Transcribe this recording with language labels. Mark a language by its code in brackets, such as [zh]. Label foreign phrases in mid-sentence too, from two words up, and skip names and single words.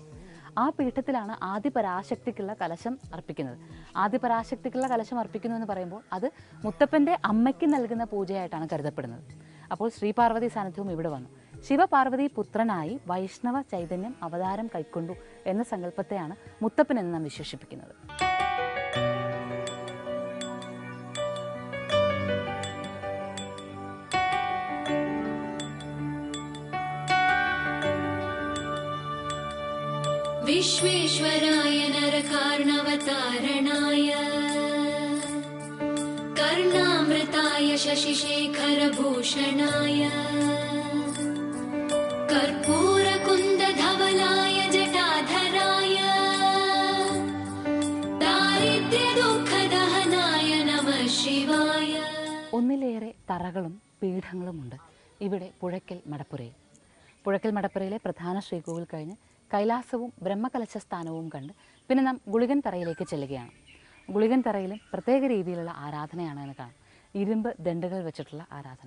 [ml] ആ പീഠത്തിലാണ് ആദിപരാശക്തിക്കുള്ള കലശം അർപ്പിക്കുന്നത്. ആദിപരാശക്തിക്കുള്ള കലശം അർപ്പിക്കുന്നു എന്ന് പറയുമ്പോൾ അത് മുത്തപ്പൻ്റെ അമ്മയ്ക്ക് നൽകുന്ന പൂജയായിട്ടാണ് കരുതപ്പെടുന്നത്. അപ്പോൾ ശ്രീപാർവതി സാന്നിധ്യവും ഇവിടെ വന്നു. ശിവപാർവതി പുത്രനായി വൈഷ്ണവ ചൈതന്യം അവതാരം കൈക്കൊണ്ടു എന്ന സങ്കല്പത്തെയാണ് മുത്തപ്പൻ എന്ന് നാം വിശേഷിപ്പിക്കുന്നത്. [sa] विश्वेश्वराय नरकार्णवतारणाय कर्णामृताय शशिशेखरभूषणाय कर्पूरकुन्दधवलाय जटाधराय दारिद्र्यदुःखदहनाय नमः शिवाय. [ml] ഒന്നിലേറെ തറകളും പീഠങ്ങളുമുണ്ട് ഇവിടെ പുഴയ്ക്കൽ മടപ്പുരയിൽ. പുഴയ്ക്കൽ മടപ്പുരയിലെ പ്രധാന ശ്രീകോവിൽ കഴിഞ്ഞ് കൈലാസവും ബ്രഹ്മകലശ സ്ഥാനവും കണ്ട് പിന്നെ നാം ഗുളികൻ തറയിലേക്ക് ചെല്ലുകയാണ്. ഗുളികൻ തറയിലും പ്രത്യേക രീതിയിലുള്ള ആരാധനയാണ് എന്ന് കാണാം. ഇരുമ്പ് ദണ്ഡുകൾ വെച്ചിട്ടുള്ള ആരാധന.